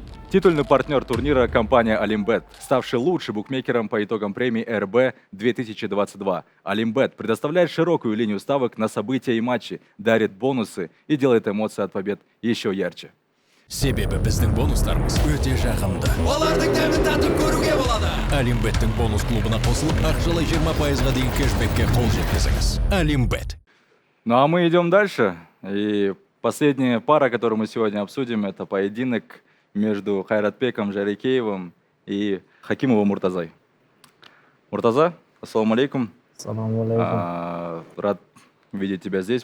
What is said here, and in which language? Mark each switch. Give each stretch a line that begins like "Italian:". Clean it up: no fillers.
Russian: Титульный партнер турнира – компания Олимбет, ставший лучшим букмекером по итогам премии РБ 2022. Олимбет предоставляет широкую линию ставок на события и матчи, дарит бонусы и делает эмоции от побед еще ярче.
Kazakh: Себебі біздің бонустарымыз өте жағымды. Олардың дәмін татып көруге болады. Олимбеттің бонус клубына қосылып, ақшалай 20%-ға дейін кэшбэкке қол жеткізіңіз. Олимбет.
Russian: Ну а мы идем дальше. И последняя пара, которую мы сегодня обсудим, это поединок между Хайратбеком Жарикеевым и Хакимовым Муртазой. Муртаза, ассаламу алейкум. Ассаламу алейкум. Рад видеть тебя здесь.